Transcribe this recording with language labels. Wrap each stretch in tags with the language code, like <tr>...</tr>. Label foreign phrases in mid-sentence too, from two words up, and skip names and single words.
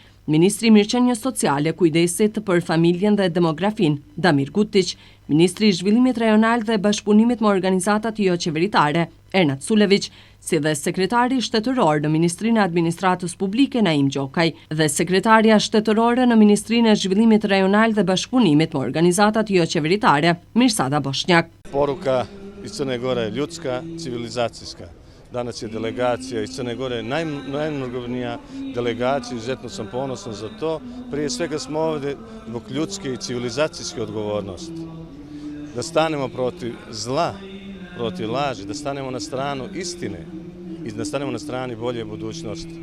<sq>Ministri i Mirëqenies Sociale, Kujdesit për Familjen dhe Demografin, Damir Gutić, Ministri i Zhvillimit Rajonal dhe Bashkëpunimit me organizatat jo qeveritare, Ernat Sulević, si dhe sekretari shtetëror në Ministrinë e Administratës Publike, Naim Gjokaj, dhe sekretaria shtetërore në Ministrinë e Zhvillimit Rajonal dhe Bashkëpunimit me organizatat jo qeveritare, Mirsada Bošnjak.</sq> <sr>Poruka iz Crne Gore je ljudska, civilizacijska. Danas je delegacija iz Crne Gore najmnogobrojnija delegacija, izuzetno sam ponosan za to. Prije svega smo ovdje zbog ljudske i civilizacijske odgovornosti. Da stanemo protiv zla, protiv laži, da stanemo na stranu istine i da stanemo na strani bolje budućnosti.</sr>